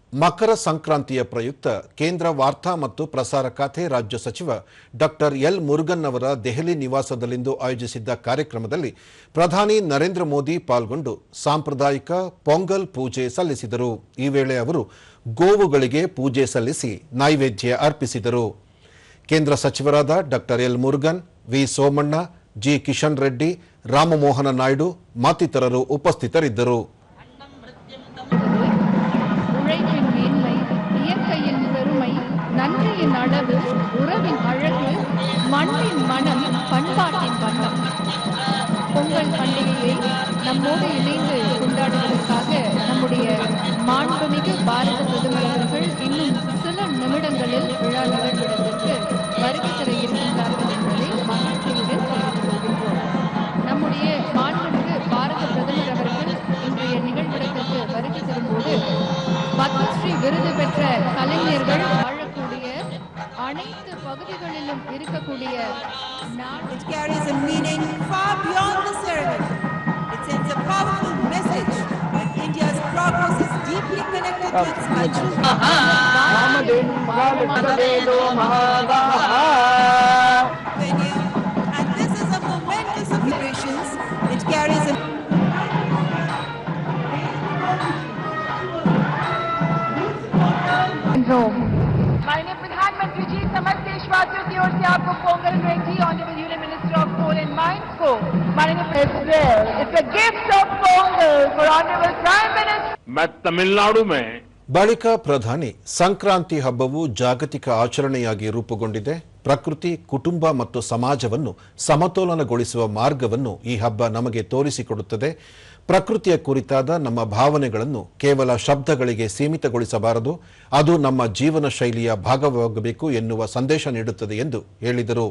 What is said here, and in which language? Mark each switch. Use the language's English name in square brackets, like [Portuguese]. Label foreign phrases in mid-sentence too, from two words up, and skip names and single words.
[Kannada] ಮಕರ ಸಂಕ್ರಾಂತಿಯ ಪ್ರಯುಕ್ತ ಕೇಂದ್ರ ವಾರ್ತಾ ಮತ್ತು ಪ್ರಸಾರ ಖಾತೆ ರಾಜ್ಯ ಸಚಿವ ಡಾಕ್ಟರ್ ಎಲ್ ಮುರುಗನ್ ಅವರ ದೆಹಲಿ ನಿವಾಸದಲ್ಲಿಂದು ಆಯೋಜಿಸಿದ್ದ ಕಾರ್ಯಕ್ರಮದಲ್ಲಿ ಪ್ರಧಾನಿ ನರೇಂದ್ರ ಮೋದಿ ಪಾಲ್ಗೊಂಡು ಸಾಂಪ್ರದಾಯಿಕ ಪೊಂಗಲ್ ಪೂಜೆ ಸಲ್ಲಿಸಿದರು. ಈ ವೇಳೆ ಅವರು ಗೋವುಗಳಿಗೆ ಪೂಜೆ ಸಲ್ಲಿಸಿ ನೈವೇದ್ಯ ಅರ್ಪಿಸಿದರು. ಕೇಂದ್ರ ಸಚಿವರಾದ ಡಾಕ್ಟರ್ ಎಲ್ ಮುರುಗನ್, ವಿ ಸೋಮಣ್ಣ, ಜಿ ಕಿಶನ್ ರೆಡ್ಡಿ, ರಾಮಮೋಹನ ನಾಯ್ಡು ಮತ್ತಿತರರು ಉಪಸ್ಥಿತರಿದ್ದರು. [Tamil] உழைப்பின் மேன்மை, இயற்கையின் பெருமை, நன்றியின் அளவு, உறவின் அழகு, மண்ணின் மனம், பண்பாட்டின் வண்ணம். பொங்கல் பண்டிகையை நம்மோடு இணைந்து கொண்டாடுவதற்காக நம்முடைய மாண்புமிகு பாரத பிரதமர் அவர்கள் இன்னும் சில நிமிடங்களில் விழா நிகழ்விடத்திற்கு வருகை தர இருக்கின்றார்கள் என்பதை மகிழ்ச்சியுடன் தெரிவித்துக் கொள்கின்றோம். நம்முடைய மாண்புமிகு பாரத பிரதமர் அவர்கள் இன்றைய நிகழ்விடத்திற்கு வருகை தரும்போது பத்மஸ்ரீ விருது பெற்ற கலைஞர்கள் வாழக்கூடிய அனைத்து பகுதிகளிலும் இருக்கக்கூடிய [English] It carries a meaning far beyond the ceremony. It sends a powerful message that India's progress is deeply connected to its culture. And this is a momentous celebrations. It carries a [Hindi] माननीय प्रधानमंत्री जी, समस्त देशवासियों की ओर से आपको पोंगल रेड्डी, [English] honourable union minister of coal and mines [Hindi] को माननीय [English] it's a gift of Pongal for honourable prime minister. [Hindi] मैं तमिलनाडु में [Kannada] ಬಳಿಕ ಪ್ರಧಾನಿ ಸಂಕ್ರಾಂತಿ ಹಬ್ಬವು ಜಾಗತಿಕ ಆಚರಣೆಯಾಗಿ ರೂಪುಗೊಂಡಿದೆ. ಪ್ರಕೃತಿ, ಕುಟುಂಬ ಮತ್ತು ಸಮಾಜವನ್ನು ಸಮತೋಲನಗೊಳಿಸುವ ಮಾರ್ಗವನ್ನು ಈ ಹಬ್ಬ ನಮಗೆ ತೋರಿಸಿಕೊಡುತ್ತದೆ. ಪ್ರಕೃತಿಯ ಕುರಿತಾದ ನಮ್ಮ ಭಾವನೆಗಳನ್ನು ಕೇವಲ ಶಬ್ದಗಳಿಗೆ ಸೀಮಿತಗೊಳಿಸಬಾರದು, ಅದು ನಮ್ಮ ಜೀವನ ಶೈಲಿಯ ಭಾಗವಾಗಬೇಕು ಎನ್ನುವ ಸಂದೇಶ ನೀಡುತ್ತದೆ ಎಂದು ಹೇಳಿದರು.